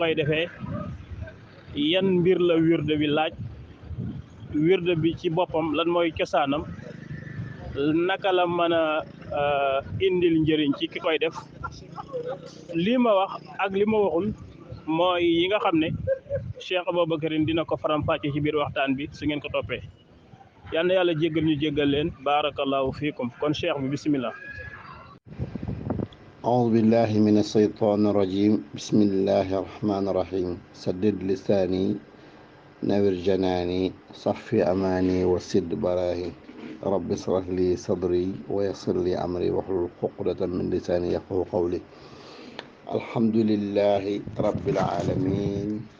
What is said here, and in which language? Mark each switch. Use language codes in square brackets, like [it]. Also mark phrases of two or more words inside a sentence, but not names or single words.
[wo] koy defee yan mbir la wirda bi laaj wirda bi ci boppam lan mooy cosaanam naka la mën a indil njëriñ ci ki koy def lii ma wax ak li ma waxul mooy yi nga xam ne Cheikh Aboubacrine dina ko faram-fàcce ci biir waxtaan bi su ngeen ko toppee yal na yàlla jéggal ñu jéggal leen [ar] بارك الله فيكم [wo] kon cheikh bi bismillah [ar] أعوذ بالله من الشيطان الرجيم بسم الله الرحمن الرحيم سدد لساني نوّر جناني صف أماني وسد براهي رب اشرح لي صدري ويسر لي أمري واحلل عقدة من لساني يفقهوا قولي الحمد لله رب العالمين